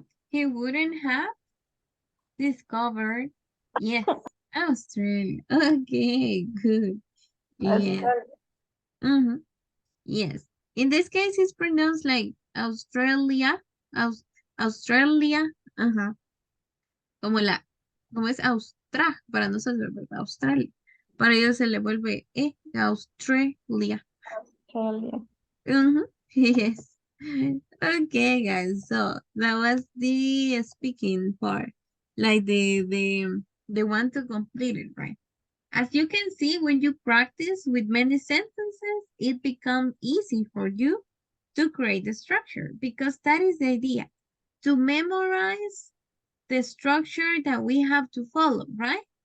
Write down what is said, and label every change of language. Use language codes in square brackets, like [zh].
[en] He wouldn't have discovered, yes, Australia. Okay, good. Yeah. Yes. In this case, it's pronounced like Australia. Australia. [es] Como es Austra para nosotros, ¿verdad? Australia. Para ellos se le vuelve Australia. [en] Australia. Yes. Okay, guys. So that was the speaking part, like the one to complete it, right? As you can see, when you practice with many sentences, it becomes easy for you to create the structure because that is the idea, to memorize the structure that we have to follow, right?